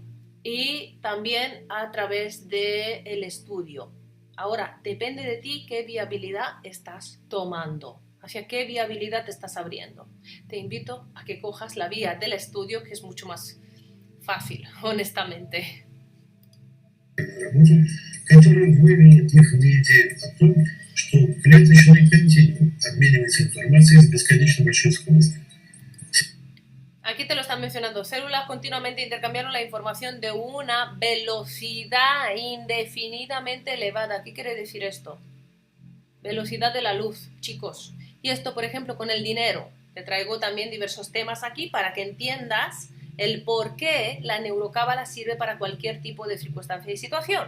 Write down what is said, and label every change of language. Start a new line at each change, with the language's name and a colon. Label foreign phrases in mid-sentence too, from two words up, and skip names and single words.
Spanish: Y también a través del estudio. Ahora, depende de ti qué viabilidad estás tomando, hacia qué viabilidad te estás abriendo. Te invito a que cojas la vía del estudio, que es mucho más fácil, honestamente.
Russian: работу, которая вывела их на идею о том, что клеточный континуум обменивается информацией с бесконечно большой скоростью.
Spanish: Aquí te lo están mencionando. Células continuamente intercambiaron la información de una velocidad indefinidamente elevada. ¿Qué quiere decir esto? Velocidad de la luz, chicos. Y esto, por ejemplo, con el dinero. Te traigo también diversos temas aquí para que entiendas el por qué la neurocábala sirve para cualquier tipo de circunstancia y situación.